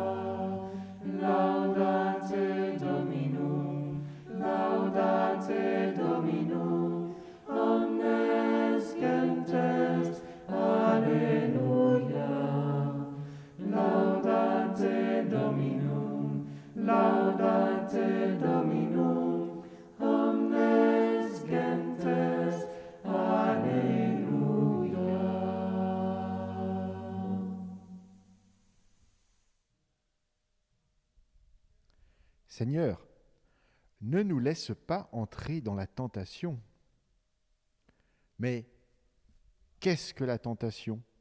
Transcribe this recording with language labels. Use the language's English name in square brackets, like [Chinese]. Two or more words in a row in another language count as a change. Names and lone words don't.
[Latin] Laudate Dominum, omnes gentes, Alleluia. Laudate Dominum, omnes gentes, Alleluia. [French] Seigneur, ne nous laisse pas entrer dans la tentation. Mais qu'est-ce que la tentation ?